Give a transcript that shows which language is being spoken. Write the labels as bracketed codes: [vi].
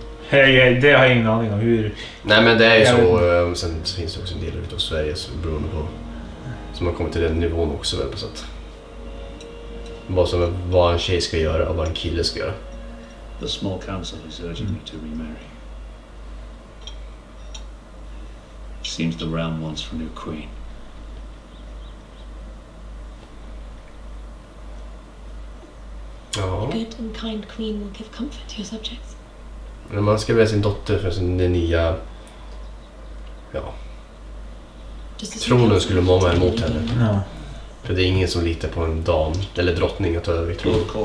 [sv] Det har jag ingen aning om hur... Nej, men det är ju så. Sen finns det också en del utav Sverige som beroende på, som har kommit till den nivån också väl på sätt. Vad en tjej ska göra och vad en kille ska göra. [en] The small council is urging me to remarry. Seems the realm wants for a new queen. [sv] Ja. [en] A good and kind queen will give comfort to your subjects. [sv] Men man ska välja sin dotter för sin nya... Ja. Tronen skulle många emot henne. Ja. För det är ingen som litar på en dam eller drottning att ta över tronen.